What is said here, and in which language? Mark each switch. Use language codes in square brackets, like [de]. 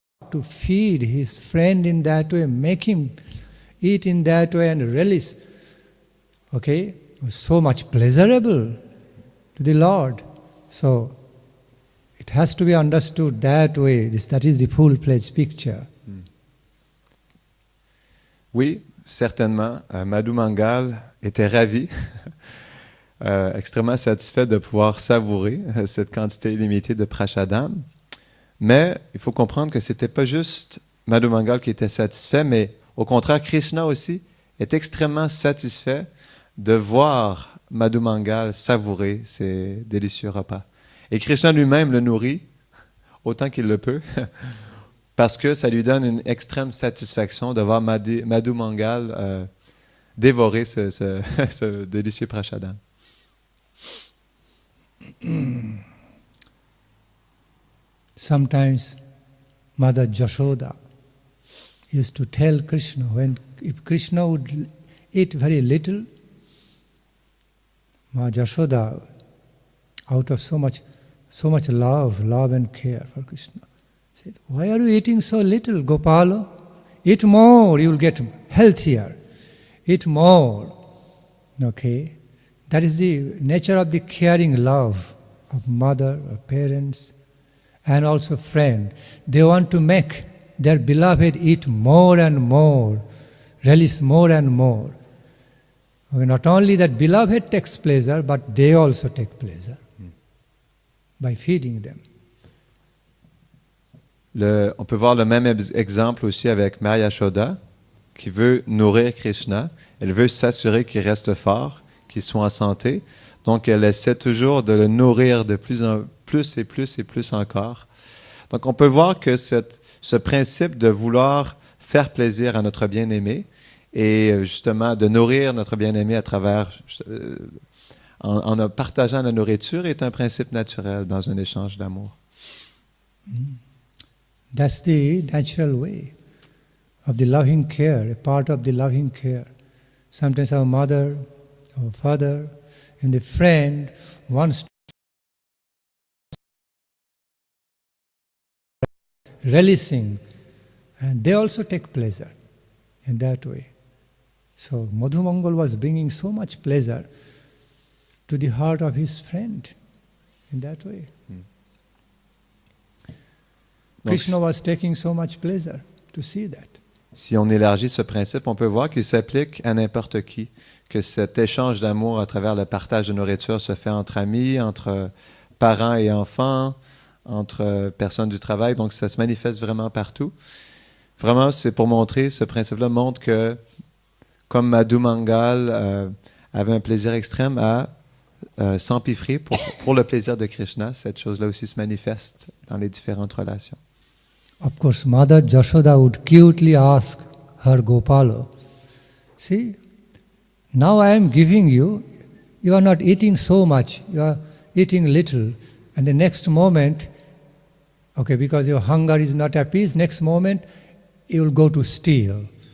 [en] To feed his friend in that way, make him eat in that way and relish, okay? So much pleasurable to the Lord. So, it has to be understood that way. That is the full-fledged picture. [fr] Oui, certainement. Madhu Mangal était ravi, extrêmement satisfait de pouvoir savourer cette quantité illimitée de prashadam. Mais il faut comprendre que c'était pas juste Madhu Mangal qui était satisfait, mais au contraire, Krishna aussi est extrêmement satisfait de voir Madhu Mangal savourer ces délicieux repas. Et Krishna lui-même le nourrit autant qu'il le peut, parce que ça lui donne une extrême satisfaction de voir Madhu Mangal dévorer ce délicieux prashadam. [en] Sometimes Mother Jashoda used to tell Krishna, if Krishna would eat very little, Mother Jashoda, out of so much love and care for Krishna, said, why are you eating so little, Gopala? Eat more, you will get healthier. Eat more. Okay? That is the nature of the caring love of mother or parents and also friend. They want to make their beloved eat more and more, relish more and more. Okay, not only that beloved takes pleasure, but they also take pleasure by feeding them. [fr] On peut voir le même exemple aussi avec Mère Yashoda, qui veut nourrir Krishna. Elle veut s'assurer qu'il reste fort, qu'il soit en santé. Donc, elle essaie toujours de le nourrir de plus en plus et plus et plus encore. Donc, on peut voir que ce principe de vouloir faire plaisir à notre bien-aimé et justement de nourrir notre bien-aimé à travers, en partageant la nourriture, est un principe naturel dans un échange d'amour. [en] That's the natural way of the loving care, a part of the loving care. Sometimes our mother, our father, and the friend wants to relishing, and they also take pleasure in that way. So Madhu Mangal was bringing so much pleasure to the heart of his friend in that way. Krishna was taking so much pleasure to see that. [fr] Si on élargit ce principe, on peut voir qu'il s'applique à n'importe qui, que cet échange d'amour à travers le partage de nourriture se fait entre amis, entre parents et enfants, entre personnes du travail, donc ça se manifeste vraiment partout. Vraiment, c'est pour montrer, ce principe-là montre que, comme Madhu Mangal avait un plaisir extrême à s'empiffrer pour le plaisir de Krishna, cette chose-là aussi se manifeste dans les différentes relations. [en] Of course, Mother Jashoda would cutely ask her Gopala, see, now I am giving you, you are not eating so much, you are eating little, and the next moment, okay, because your hunger is not appeased, next moment you will go to steal.